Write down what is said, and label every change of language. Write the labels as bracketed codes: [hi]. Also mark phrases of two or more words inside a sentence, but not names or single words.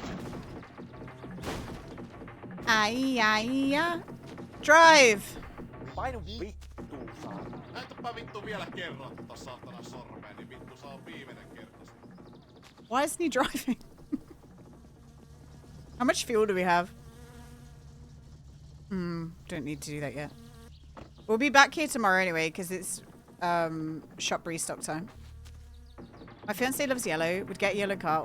[en] Ai, ai, ai. Drive! [fi] Painu vittuun, saatana. Näytäpä vittu vielä kerran saatana sormeen, niin vittu se on viimeinen kerta. [en] Why isn't he driving? How much fuel do we have? Don't need to do that yet. We'll be back here tomorrow anyway, because it's shop restock time. My fiance loves yellow, would get a yellow car.